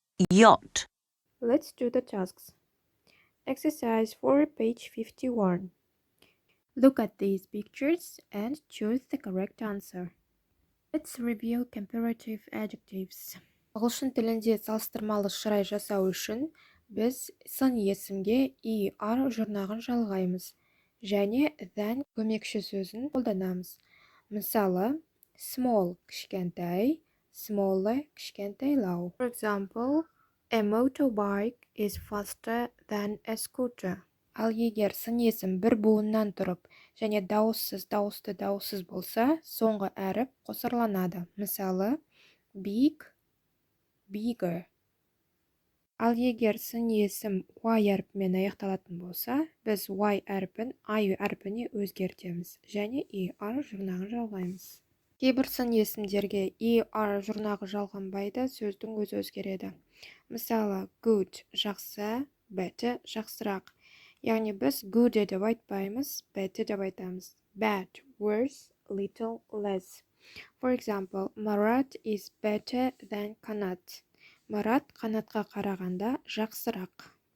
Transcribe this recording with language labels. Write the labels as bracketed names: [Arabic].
[English] Yacht. Let's do the tasks. Exercise 4, page 51. Look at these pictures and choose the correct answer. Let's review comparative adjectives. [Kazakh] Ағылшын тілінде салыстырмалы шырай жасау үшін біз сын есімге er жұрнағын жалғаймыз және than көмекші сөзін қолданамыз. Мысалы, small кішкентай, smaller кішкентайлау. [English] For example, a motorbike is faster than a scooter. [Kazakh] Ал егер сын есім бір буыннан тұрып және дауыссыз болса, соңғы әріп қосарланады. Мысалы, big, bigger. Ал егер сын есім y әрпімен аяқталатын болса, біз y әрпін I әрпіне өзгертеміз және er жұрнағын жалғаймыз. Кейбір сын есімдерге er жұрнағы жалғанбайды, сөздің өзі өзгереді. Мысалы, good жақсы, better жақсырақ. Яғни біз good деп айтпаймыз, better деп айтамыз. [English] Bad, worse, little, less. For example, Marat is better than Kanat. [Kazakh] Марат қанатқа қарағанда жақсырақ.